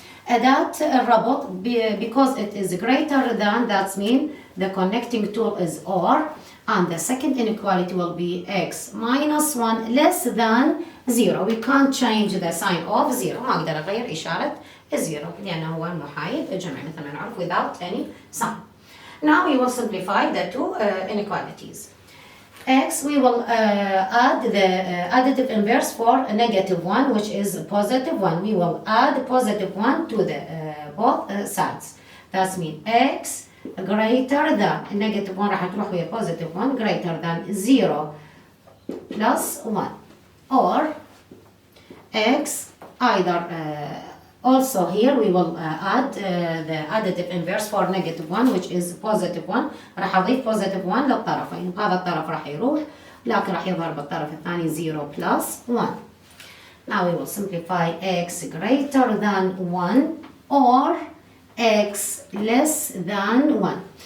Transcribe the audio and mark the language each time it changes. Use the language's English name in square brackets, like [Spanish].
[Arabic] أداة الربط [English] because it is greater than, that means the connecting tool is or, and the second inequality will be x minus 1 less than 0. We can't change the sign of 0. [Arabic] ما أقدر أغير إشارة 0 لأنه هو المحايد الجمعي مثل ما نعرف [English] without any sign. Now we will simplify the two inequalities. X, we will add the additive inverse for a negative 1, which is positive 1. We will add positive 1 to the both sides. That means x greater than negative 1 [Arabic] راح تروح ويا [English] positive 1 greater than 0 plus 1, or x either also here we will add the additive inverse for negative 1, which is positive 1. [Arabic] راح أضيف [English] positive 1 [Arabic] للطرفين، هذا الطرف راح يروح لكن راح يظهر بالطرف الثاني [English] 0 plus 1. Now we will simplify x greater than 1 or x less than 1.